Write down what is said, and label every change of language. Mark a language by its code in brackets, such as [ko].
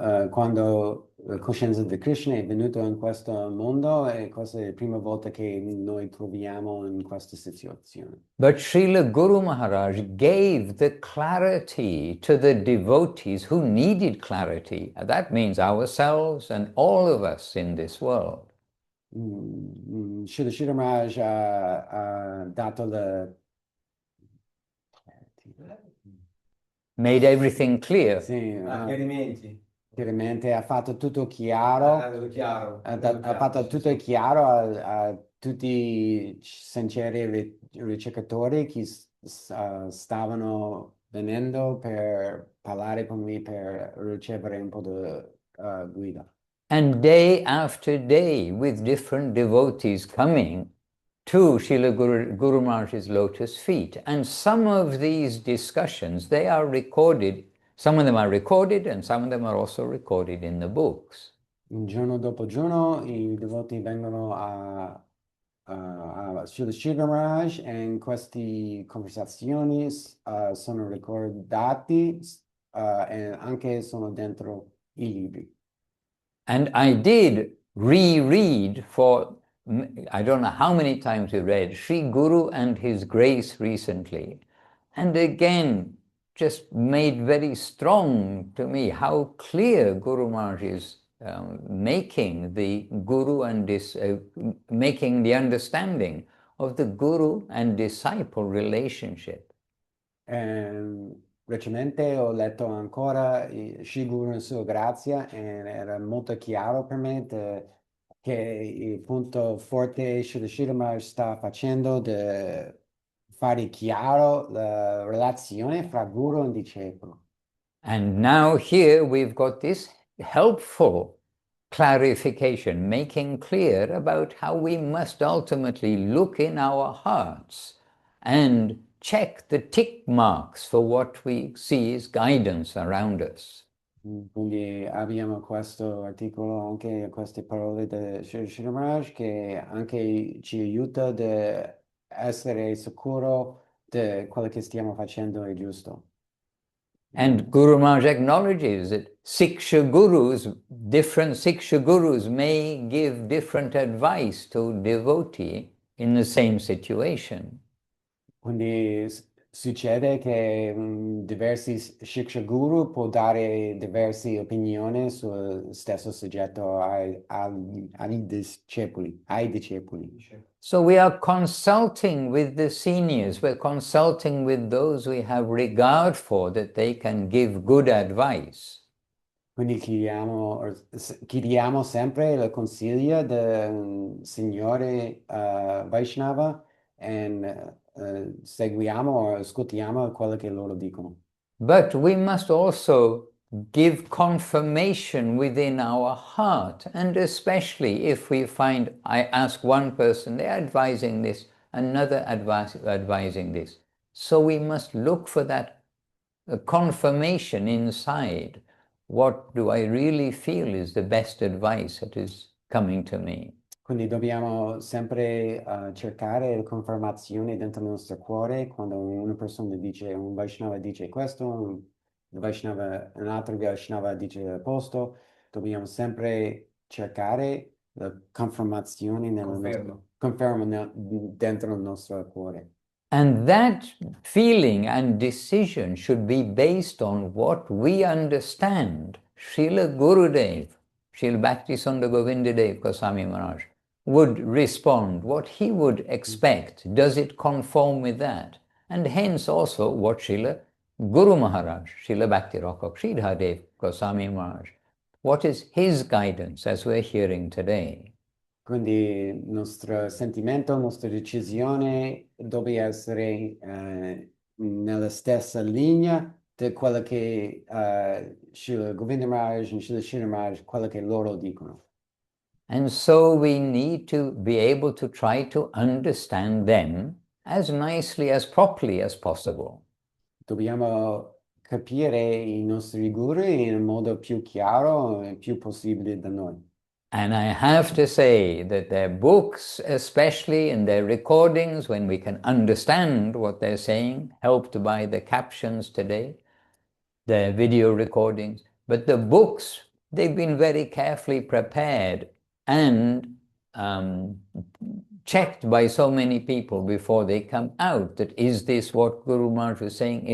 [it] Quando la coscienza di Krishna è venuta in questo mondo, è questa è la prima volta che noi troviamo in questa situazione. [en] But Srila Guru Maharaj gave the clarity to the devotees who needed clarity. That means ourselves and all of us in this world. [it] Srila Sridhar Maharaj ha dato [en] Made everything clear. [it] sì, Chiarimenti. chiaramente ha fatto tutto chiaro, Chiaro. ha fatto tutto chiaro a tutti i sinceri ricercatori che stavano venendo per parlare con me, per ricevere un po' di guida. [en] And day after day, with different devotees coming to Srila Guru Maharaj's lotus feet. And some of these discussions, they are recorded, some of them are recorded and some of them are also recorded in the books. [it] Giorno dopo giorno i devoti vengono a Srila Sridhar Maharaj e queste conversazioni sono ricordati e anche sono dentro i libri. [en] And I did reread for, I don't know how many times we read, Sri Guru and His Grace recently. And again, just made very strong to me how clear Guru Maharaj is making the Guru and making the understanding of the Guru and disciple relationship. [it] Recentemente ho letto ancora Sri Guru in sua grazia e era molto chiaro per me che il punto forte Srila Sridhar Maharaj sta facendo di fare chiaro la relazione fra Guru e discepolo. [en] And now here we've got this helpful clarification, making clear about how we must ultimately look in our hearts and check the tick marks for what we see as guidance around us. [it] Quindi abbiamo questo articolo, anche queste parole di Sri Sridhar Maharaj che anche ci aiuta ad essere sicuro di quello che stiamo facendo è giusto. [en] And Guru Maharaj acknowledges that different Siksha Gurus may give different advice to devotee in the same situation. [it] Quindi succede che diversi Shiksha Guru può dare diverse opinioni sul stesso soggetto ai discepoli. [en] So we are consulting with the seniors, we're consulting with those we have regard for, that they can give good advice. [it] Quindi chiediamo sempre il consiglio del Signore Vaishnava e seguiamo o ascoltiamo quello che loro dicono. [en] But we must also give confirmation within our heart, and especially if we find, I ask one person, they're advising this, another advising this. So we must look for that confirmation inside. What do I really feel is the best advice that is coming to me? [it] Quindi dobbiamo sempre cercare la confermazione dentro il nostro cuore quando una persona dice, un Vaishnava dice questo, un altro Vaishnava dice l'opposto, dobbiamo sempre cercare la confermazione conferma dentro il nostro cuore. [en] And that feeling and decision should be based on what we understand Srila Gurudev, Srila Bhaktisanga Govinda Dev Goswami Maharaj, would respond, what he would expect. Does it conform with that? And hence also what Srila Guru Maharaj, Srila Bhakti Sridharadev Goswami Maharaj, what is his guidance as we're hearing today? [it] Quindi il nostro sentimento, la nostra decisione deve essere nella stessa linea di quello che Srila Govinda Maharaj e Srila Sridhar Maharaj, quello che loro dicono. [en] And so we need to be able to try to understand them as nicely, as properly as possible. [it] Dobbiamo capire i nostri guru in modo più chiaro e più possibile da noi. [en] And I have to say that their books, especially in their recordings, when we can understand what they're saying, helped by the captions today, their video recordings, but the books, they've been very carefully prepared and checked by so many people before they come out, that is this what Guru Maharaj was saying?